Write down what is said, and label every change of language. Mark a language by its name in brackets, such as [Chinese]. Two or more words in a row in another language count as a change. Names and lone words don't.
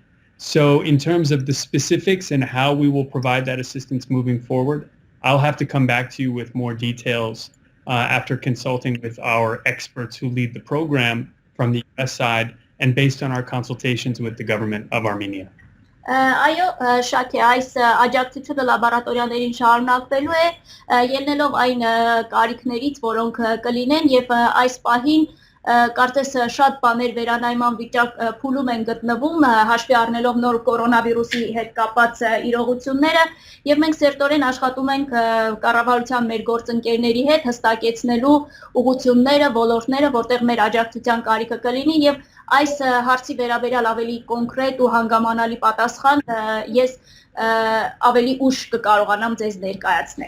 [English] So in terms of the specifics and how we will provide that assistance moving forward, I'll have to come back to you with more details after consulting with our experts who lead the program from the US side and based on our consultations with the government of Armenia. [Armenian] Այո, շատ է, այս աջակցությունը լաբորատորիաներին շարունակվելու է, ելնելով այն կարիքներից, որոնք կլինեն եւ այս պահին կարծես շատ բաներ վերանայման փուլում են գտնվում, հաշվի առնելով նոր կորոնավիրուսի հետ կապված իրողությունները եւ մենք սերտորեն աշխատում ենք կառավարության մեր գործընկերների հետ հստակեցնելու ուղղությունները, ոլորտները, որտեղ մեր աջակցության կարիքը կլինի եւ այս հարցի վերաբերյալ ավելի կոնկրետ ու հանգամանալի պատասխան ես ավելի ուշ կկարողանամ ձեզ ներկայացնել։